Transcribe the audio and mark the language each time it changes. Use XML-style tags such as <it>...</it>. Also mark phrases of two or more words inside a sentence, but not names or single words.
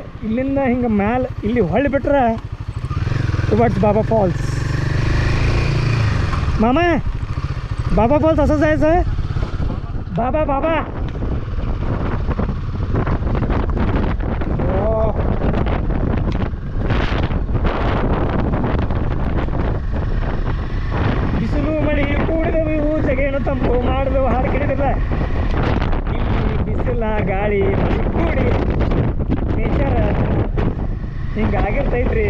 <kn>ಇಲ್ಲಿಂದ ಹಿಂಗೆ ಮ್ಯಾಲೆ ಇಲ್ಲಿ ಹೊಳ್ಳಿ ಬಿಟ್ರೆ टुवर्ड्स बाबा फॉल्स.</kn> <mr>मामा बाबा फॉल्स असं जायचं आहे.</mr> <kn>बाबा बाबा ಬಿಸಿಲು ಮಳೆ ಕೂಡಿದವು ಜಗೇನು ತಂಪು ಮಾಡಿದವು ಹಾಡು ಕೇಳಿದಿಲ್ಲ. ಇಲ್ಲಿ ಬಿಸಿಲ ಗಾಳಿ ಮಳೆ ಕೂಡಿ ನೇಚರ್ ಹಿಂಗಾಗಿರ್ತೈತ್ರಿ.</kn>